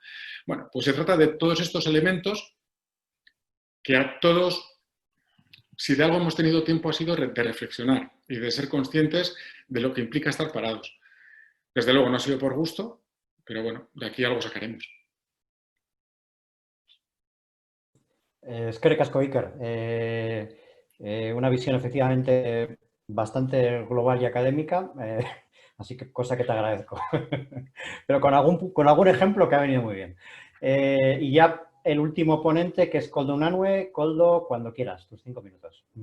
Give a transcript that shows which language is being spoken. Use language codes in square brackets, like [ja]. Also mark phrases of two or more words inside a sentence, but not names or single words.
[es] Bueno, pues se trata de todos estos elementos que a todos si de algo hemos tenido tiempo ha sido de reflexionar y de ser conscientes de lo que implica estar parados. Desde luego no ha sido por gusto, pero bueno, de aquí algo sacaremos. [eu] Eskerrik asko, Iker. [es] Una visión efectivamente bastante global y académica, así que cosa que te agradezco. Pero con algún ejemplo que ha venido muy bien. Y ya el último ponente, que es Koldo Unanue. Koldo, cuando quieras, tus 5 minutos.